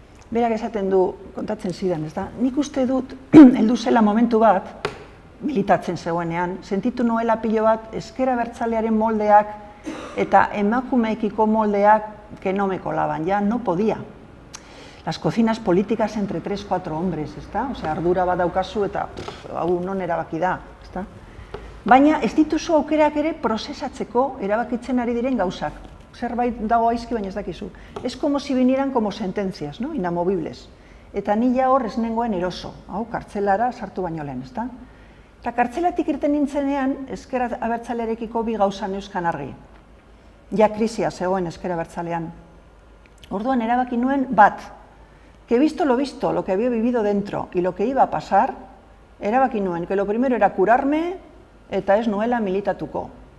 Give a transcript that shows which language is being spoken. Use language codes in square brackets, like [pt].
[eu] Berak esaten du, kontatzen zidan, ezta? Nik uste dut, heldu zela momentu bat, militatzen zegoenean, sentitu nuela pilo bat, ezker abertzalearen moldeak eta emakumeekiko moldeak [es] que no me colaban, ya no podía. Las cocinas políticas entre 3-4 hombres, [eu] ezta? Osea, ardura bat daukazu eta hau non erabaki da, ezta? Baina ez dituzu aukerak ere prozesatzeko erabakitzen ari diren gauzak. Zerbait dago aizki baina ez dakizu. [es] Es como si vinieran como sentencias, ¿no? [eu] Inamovibles. Eta nila hor ez nengoen eroso, hau kartzelara sartu baino lehen, ezta? Eta kartzelatik irten nintzenean, ezker abertzalearekiko bi gauza neuzkan argi. Ja krisia zegoen ezker abertzalean. Orduan erabaki nuen bat, [es] que visto, lo que había vivido dentro y lo que iba a pasar, [eu] erabaki nuen, [es] que lo primero era curarme [eu] eta ez nuela militatuko.